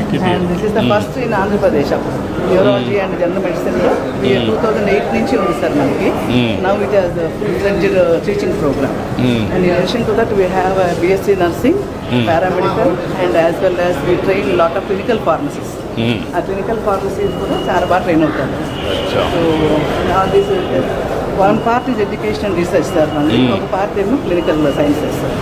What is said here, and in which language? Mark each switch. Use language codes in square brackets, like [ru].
[en] And this is the first in Andhra Pradesh neurology and general medicine [te] లో 2008 నుంచి ఉంది sir మనకి. [en] Now it has a full-fledged teaching program. And in addition to that we have a BSc nursing, paramedical, and as well as we train a lot of clinical pharmacists. [te] ఆ clinical pharmacies కూడా చాలా బాగా train అవుతారు. [en] so this one part is education research [te] sir మనది, ఒక part ఏమో clinical sciences.